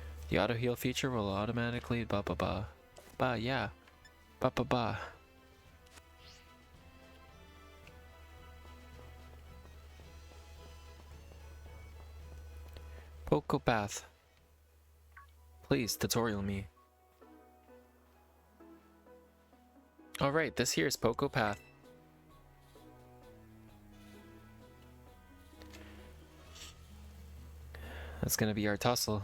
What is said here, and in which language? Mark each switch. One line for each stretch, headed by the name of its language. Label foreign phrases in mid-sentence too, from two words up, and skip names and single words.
English: The auto heal feature will automatically ba ba ba. Ba yeah. Ba ba ba. Pokopath. Please tutorial me. Alright, this here is Pokopath. That's gonna be our tussle.